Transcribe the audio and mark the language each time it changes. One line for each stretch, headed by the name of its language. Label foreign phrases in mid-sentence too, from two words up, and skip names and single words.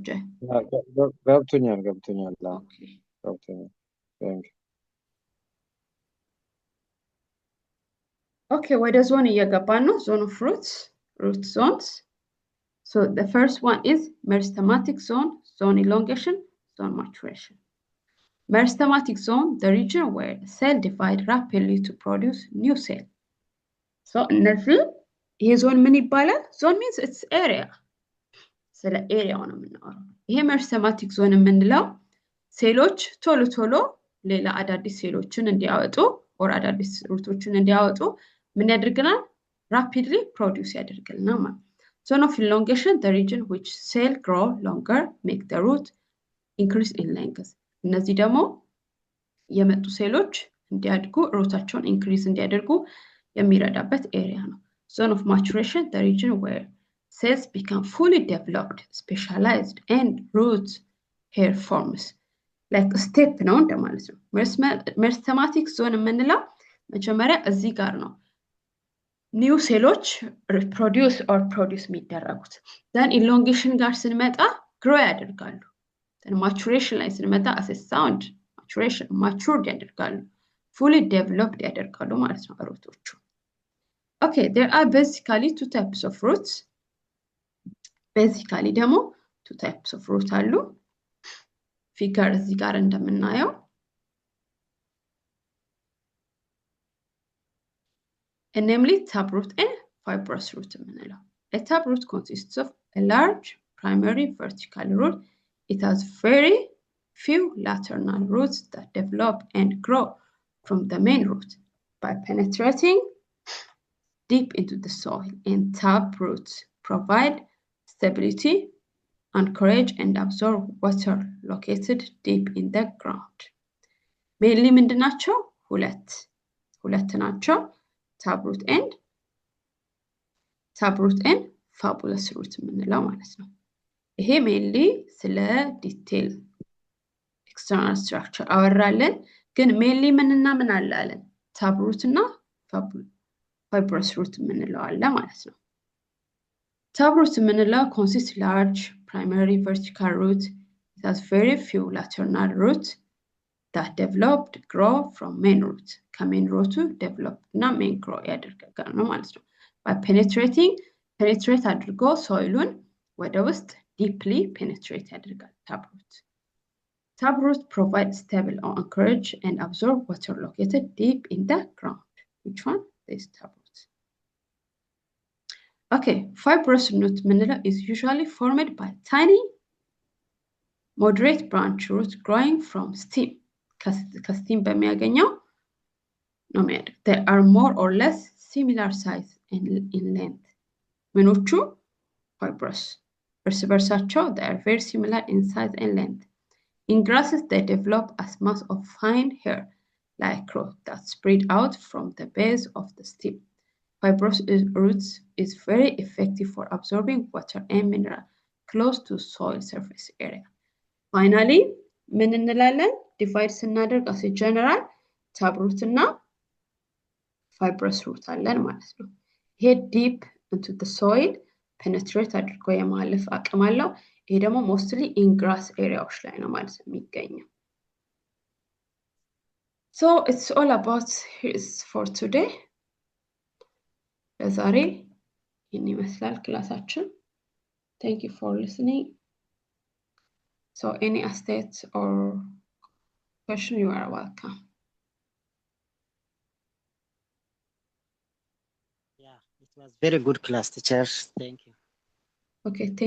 Amharic: ገብቶኛል። ኦኬ ገብቶኛል።
English: Thank you.
Amharic: ኦኬ ወደ ዞን እየገባን ነው።
English: zone of roots root zones. So the first one is meristematic zone, zone elongation, zone maturation. Meristematic zone, the region where cell divide rapidly to produce new cell.
Amharic: So እነዚህ ይሄ ዞን ምን ይባላል?
English: ዞን means its area.
Amharic: ስለ ኤሪያው ነው የምናወራው። ይሄ
English: meristematic zone
Amharic: የምንለው ሴሎች ቶሎ ቶሎ ሌላ አዳዲስ ሴሎችን እንዲያወጡ or አዳዲስ ሩቶችን እንዲያወጡ ምን ያደርግናል?
English: rapidly produce
Amharic: ያደርግልናል ማለት።
English: Zone of elongation, the region which cell grow longer, make the root increase in length.
Amharic: እነዚህ ደግሞ የመጡ ሴሎች እንዲያድጉ ሩታቸውን increase እንዲያደርጉ የሚረዳበት ኤሪያ ነው።
English: Zone of maturation, the region where cells become fully developed, specialized, and roots hair forms. Like a step
Amharic: ነው እንደማለት ነው።
English: meristematic zone
Amharic: የምንለው መጀመሪያ እዚህ ጋር ነው ኒው ሴሎች
English: reproduce or produce
Amharic: የሚደረጉት። then elongation ጋር ስንመጣ ግሮ ያደርጋሉ። then maturation ላይ ስንመጣ
English: as a sound maturation matured
Amharic: ያደርጋሉ።
English: fully developed
Amharic: ያደርጋሉ ማለት ነው ሩቶቹ።
English: okay there are basically two types of roots. basically ደግሞ two types of root
Amharic: አሉ። ፊገር እዚህ ጋር እንደምናየው
English: and namely taproot and fibrous root የምንለው። A taproot consists of a large primary vertical root. It has very few lateral roots that develop and grow from the main root by penetrating deep into the soil. And taproots provide stability, anchorage, and absorb water located deep in the ground.
Amharic: Mainly ምንድን ናቸው? ሁለት ናቸው።
English: taproot and fabulous root
Amharic: የምንለው ማለት ነው። ይሄ mainly ስለ ዲቴል
English: external structure
Amharic: አወራለን። ግን mainly ምንና ምን አለን? taproot እና
English: fibrous root
Amharic: የምንለው አለ ማለት ነው። taproot የምንለው
English: consists large primary vertical root. It has very few lateral roots that developed grow from main root.
Amharic: ከሜን ሩቱ develop እና
English: main grow
Amharic: ያደርጋል ነው ማለት ነው። by penetrate አድርጎ ሶይሉን ወደ ውስጥ
English: deeply penetrate
Amharic: ያደርጋል taproot.
English: Taproot provides stable anchorage and absorb water located deep in the ground. Which one? This taproot. Okay, fibrous root mineral is usually formed by tiny moderate branch roots growing from stem.
Amharic: ከስቲም በሚያገኘው ነው የሚያደርግ።
English: They are more or less similar size in length. ምኖቹ fibrous
Amharic: እርስ በርሳቸው
English: they are very similar in size and length. In grasses they develop as mass of fine hair like growth that spread out from the base of the stem. Fibrous roots is very effective for absorbing water and mineral close to soil surface area.
Amharic: Finally ምን እንላለን? ዲቫይድ ስናደርግ
English: as a general taproot
Amharic: እና
English: fibrous root
Amharic: አለን ማለት ነው። ይሄ
English: deep into the soil
Amharic: penetrate አድርጎ የማለፍ አቅም አለው። ይሄ ደግሞ mostly
English: in grass
Amharic: areaዎች ላይ ነው ማለት ነው የሚገኘው።
English: So it's all about this for today.
Amharic: ለዛሬ ይህን ይመስላል ክላሳችን።
English: Thank you for listening. So any asterisks or question, you are welcome. Yeah, it was very good class, teacher. Thank you. Okay, thank you,